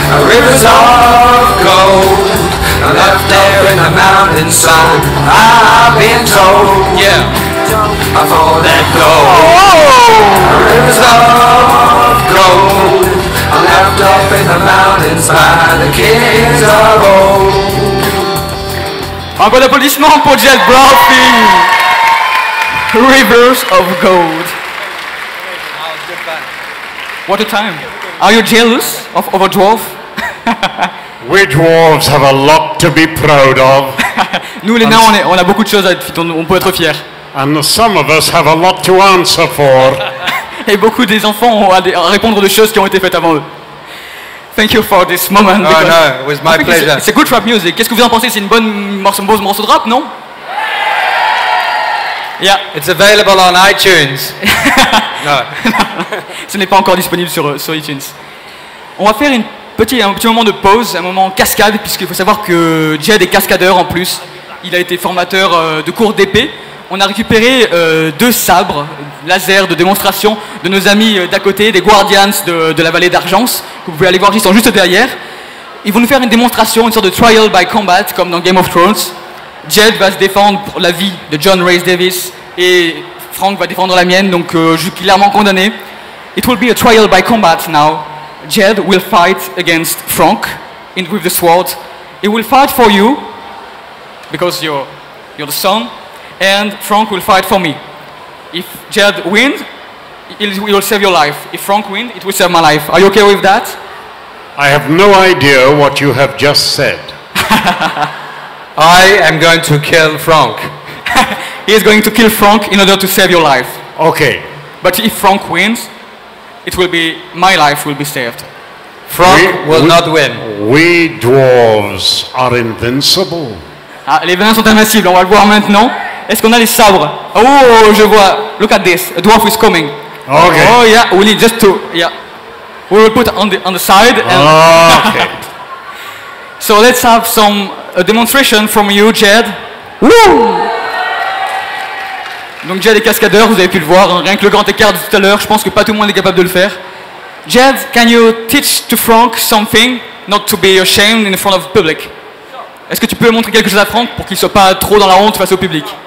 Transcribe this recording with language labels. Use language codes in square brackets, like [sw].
[en] Rivers of gold, left there in the mountainside. I've been told, yeah, for that gold. Rivers of gold, left up in the mountains by the kings of old. [fr] Un bon applaudissement pour Jed Brophy. [en] Rivers of Gold. What a time. Are you jealous of a dwarf? We dwarves have a lot to be proud of. [fr] Nous les nains, on a beaucoup de choses on peut être fiers. [en] And some of us have a lot to answer for. [fr] Et beaucoup des enfants ont à répondre de choses qui ont été faites avant eux. [en] Thank you for this moment. Oh no, it was my pleasure. [fr] C'est [en] good rap music. [fr] Qu'est-ce que vous en pensez? C'est une bonne morceau de rap, non? [en] Yeah. It's available on iTunes. No. [fr] Ce n'est pas encore disponible sur iTunes. On va faire un petit moment de pause, un moment cascade, puisqu'il faut savoir que Jed est cascadeur en plus. Il a été formateur de cours d'épée. On a récupéré 2 sabres laser de démonstration de nos amis d'à côté, des Guardians de la vallée d'Argence, que vous pouvez aller voir, juste derrière. Ils vont nous faire une démonstration, une sorte de [en] trial by combat, [fr] comme dans Game of Thrones. Jed va se défendre pour la vie de John Rhys-Davies et Frank va défendre la mienne, donc je suis clairement condamné. [en] It will be a trial by combat now. Jed will fight against Frank with the sword. He will fight for you because you're the son, and Frank will fight for me. If Jed wins, he will save your life. If Frank wins, it will save my life. Are you okay with that? I have no idea what you have just said. I am going to kill Frank. He is going to kill Frank in order to save your life. Okay. But if Frank wins, it will be my life will be saved. Frank will not win. We dwarves are invincible. [fr] Ah, les venins sont invincibles, on va le voir maintenant. Est-ce qu'on a les sabres? Oh, je vois. [en] Look at this. A dwarf is coming. Okay. Oh yeah, we need just to, yeah. We will put on the side. And Okay. So let's have a demonstration from you, Jed. Woo! [fr] Donc Jed est cascadeur, vous avez pu le voir, hein, rien que le grand écart de tout à l'heure, je pense que pas tout le monde est capable de le faire. [en] Jed, can you teach to Frank something, not to be ashamed in front of the public? [fr] Est-ce que tu peux montrer quelque chose à Frank pour qu'il soit pas trop dans la honte face au public?